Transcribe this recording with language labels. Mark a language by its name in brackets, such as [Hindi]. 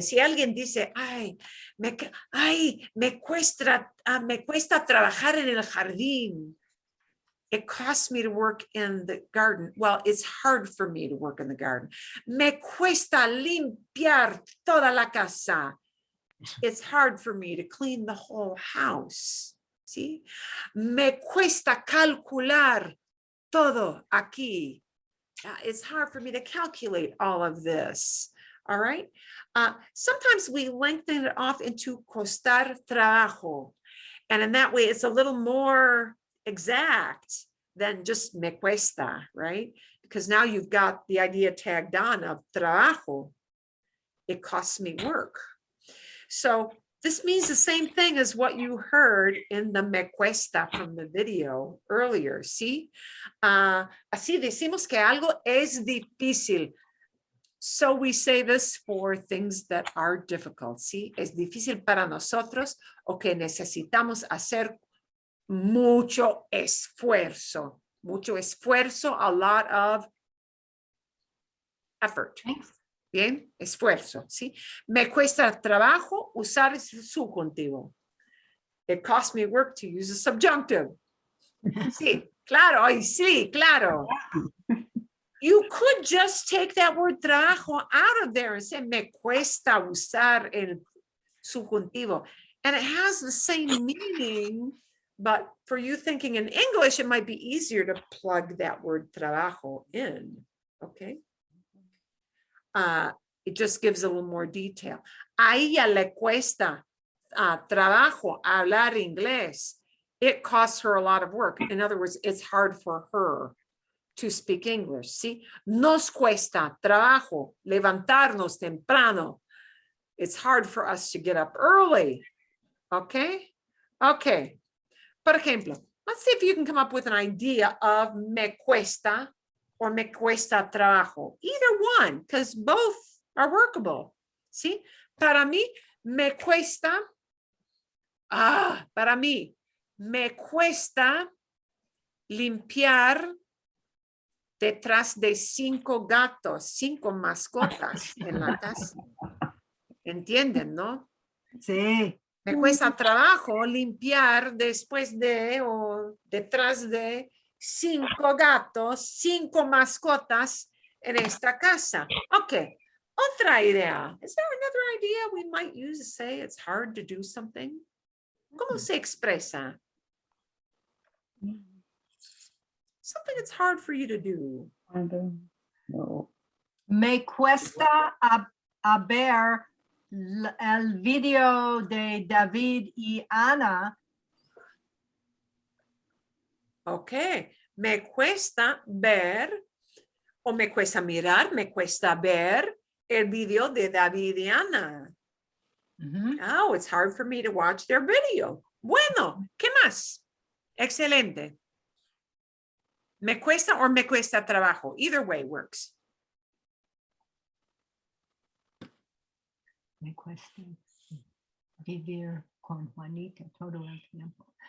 [Spanish] Si alguien dice, ay, me cuesta trabajar en el jardín. [English] It costs me to work in the garden. Well, it's hard for me to work in the garden. [Spanish] Me cuesta limpiar toda la casa. [English] It's hard for me to clean the whole house. [Spanish] ¿Sí? Me cuesta calcular todo aquí. [English] It's hard for me to calculate all of this. All right. Sometimes we lengthen it off into [Spanish] costar trabajo. [English] And in that way, it's a little more exact than just [Spanish] me cuesta, [English] right? Because now you've got the idea tagged on of trabajo. It costs me work. So this means the same thing as what you heard in the [Spanish] me cuesta [English] from the video earlier, [Spanish] ¿sí? Así decimos que algo es difícil. [English] So we say this for things that are difficult, [Spanish] ¿sí? Es difícil para nosotros o que necesitamos hacer mucho esfuerzo. Mucho esfuerzo, [English] a lot of effort. Thanks. [Spanish] Bien, esfuerzo, ¿sí? Me cuesta trabajo usar el subjuntivo. [English] It costs me work to use a subjunctive. [Spanish] Sí, claro, ay, sí, claro. [English] You could just take that word trabajo out of there and say, [Spanish] me cuesta usar el subjuntivo. [English] And it has the same meaning, but for you thinking in English, it might be easier to plug that word trabajo in, okay? It just gives a little more detail. [Spanish] A ella le cuesta trabajo hablar inglés. [English] It costs her a lot of work. In other words, it's hard for her to speak English. [Spanish] ¿Sí? Nos cuesta trabajo levantarnos temprano. [English] It's hard for us to get up early. Okay? Okay. [Spanish] Por ejemplo, [English] let's see if you can come up with an idea of [Spanish] me cuesta [English] or [Spanish] me cuesta trabajo. [English] Either one, because both are workable. [Spanish] ¿Sí? Para mí, me cuesta, para mí, me cuesta limpiar detrás de 5 gatos, 5 mascotas en la casa. ¿Entienden, no? Sí. Me cuesta trabajo limpiar después de o detrás de 5 gatos, 5 mascotas en esta casa. Okay. Otra idea. [English] Is there another idea we might use to say it's hard to do something? [Spanish] ¿Cómo se expresa? [English] Something that's hard for you to do. I don't know. [Spanish] Me cuesta a ver el video de David y Ana. [English] Okay. [Spanish] Me cuesta ver o me cuesta mirar, me cuesta ver el video de David y Ana. [English] Oh, it's hard for me to watch their video. [Spanish] Bueno, ¿qué más? Excelente. Me cuesta or me cuesta trabajo. [English] Either way works. [Spanish] Me cuesta vivir con Juanita todo el tiempo.